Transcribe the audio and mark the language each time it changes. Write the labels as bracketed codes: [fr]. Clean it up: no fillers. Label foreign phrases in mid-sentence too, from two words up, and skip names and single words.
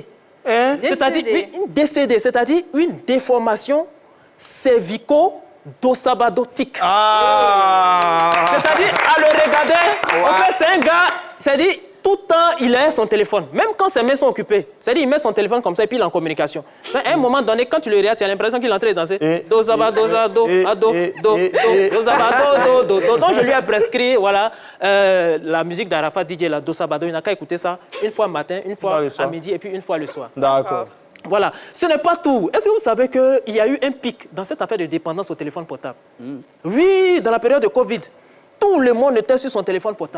[fr] C'est-à-dire une DCD, c'est-à-dire une déformation cervico-dossabadotique. C'est-à-dire, à le regarder, en fait, c'est un gars, c'est-à-dire, tout le temps, il a son téléphone. Même quand ses mains sont occupées. C'est-à-dire, il met son téléphone comme ça et puis il est en communication. Donc, à un moment donné, quand tu le regardes, tu as l'impression qu'il est en train de danser. Do-zaba-do-za-do, ado, do, do-zaba-do, do, do. Donc, je lui ai prescrit, voilà, la musique d'Arafat, DJ, la do-sabado. Il n'a qu'à écouter ça une fois matin, une fois à midi et puis une fois le soir. D'accord. Voilà. Ce n'est pas tout. Est-ce que vous savez qu'il y a eu un pic dans cette affaire de dépendance au téléphone portable? Oui, dans la période de Covid. Tout le monde était sur son téléphone portable.